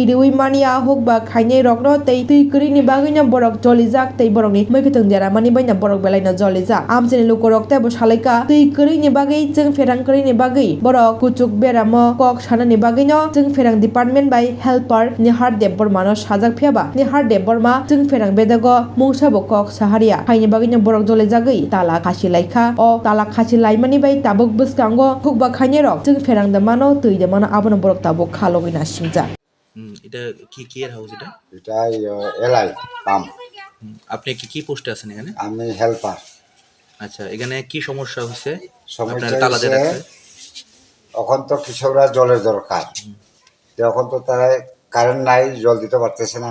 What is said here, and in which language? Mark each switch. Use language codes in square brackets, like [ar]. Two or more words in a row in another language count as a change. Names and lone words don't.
[trp] riui Manya Hukba Khainai rok no tei tui kuri ni bagino borok jolijak tei borok ni muikutang jara mani baina borok belai no jolijak amchani lukorok tei bo salaika tui kuri ni bagi chang ferangkari ni bagi borok kuchuk beramo kok sana ni bagino chang ferang department by helper ni hardep borma no sajak phiaba ni hardep borma chang ferang bedago mungsa bo kok saharia haini bagino borok jolijagui Tala Khachilaikha o Tala Khachilaimani bai tabuk bwskango Hukba Khainai rok chang ferang de mano tui de mano abono borok tabuk khalogui na singjak [bn] এটা কি এর হাউস এটা? এটা এলআই পাম্প। আপনি কি পোস্টে আছেন এখানে? আমি হেল্পার। আচ্ছা, এখানে কি সমস্যা হচ্ছে? সমস্যা হচ্ছে এখন তো কৃষকরা জলের দরকার, এখন তো তারা কারেন্ট নাই, জল দিতে পারতেছে না।